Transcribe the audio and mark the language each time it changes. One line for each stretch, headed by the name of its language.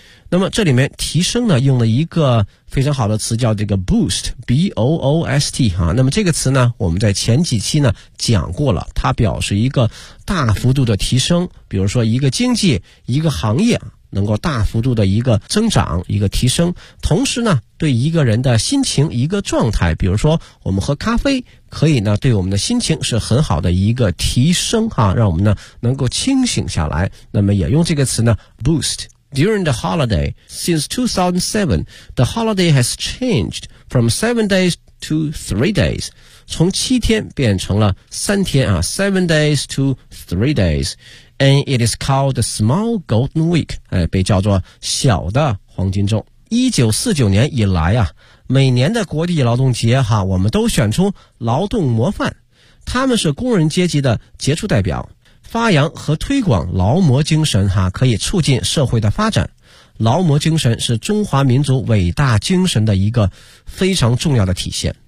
Chinese: 那么这里面提升呢用了一个非常好的词叫这个 boost, B-O-O-S-T, 哈，那么这个词呢我们在前几期呢讲过了，它表示一个大幅度的提升，比如说一个经济一个行业能够大幅度的一个增长一个提升，同时呢对一个人的心情一个状态，比如说我们喝咖啡可以呢对我们的心情是很好的一个提升哈，让我们呢能够清醒下来，那么也用这个词呢 boost.
English: During the holiday since 2007 the holiday has changed from 7 days to 3 days,
Chinese: 从七天变成了三天啊
English: 7 days to 3 days,And it is called the Small Golden Week,
Chinese: 被叫做小的黄金周。 1949年以来啊，每年的国际劳动节哈，我们都选出劳动模范，他们是工人阶级的杰出代表，发扬和推广劳模精神哈，可以促进社会的发展。劳模精神是中华民族伟大精神的一个非常重要的体现。